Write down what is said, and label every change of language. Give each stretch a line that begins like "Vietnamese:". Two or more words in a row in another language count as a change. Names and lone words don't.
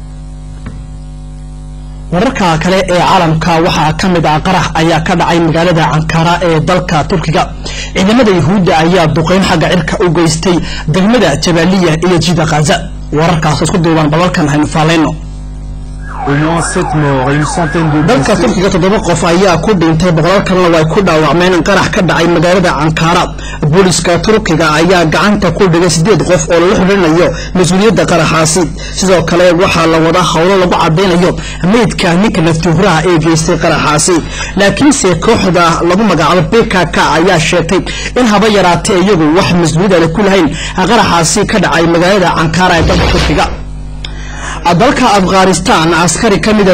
Somali: wararka kale ee caalamka waxa kamid ah qarax ayaa ka dhacay magaalada Ankara ee dalka Turkiga ciidamada Yahuudda ayaa duqeyn xagga cirka u geystay degmada Jabaliya iyo Jida Gaza wararkaas isku duuban balalkan haynu faaleyno
French: au moins 7 morts et une centaine de
Somali: dalka Turkiga 7 qof ayaa ku dhintay boqolaal kalena way ku dhaawacmeen qarax ka dhacay magaalada Ankara booliska Turkiga ayaa gacanta ku dhigay 8 qof oo la xiriirinayo mas'uuliyadda qaraxaasi sidoo kale waxa la wada hawlo lagu cadeynayo meydka ninka naftuuraha ee geystay qaraxaasi laakiin se kooxda lagu magacaabo PKK ayaa sheegtay in haba yaraatee iyagu wax mas'uuliyad ku lahayn qaraxaasi ka dhacay magaalada Ankara ee dalka Turkiga dalka Afghanistan askari kamida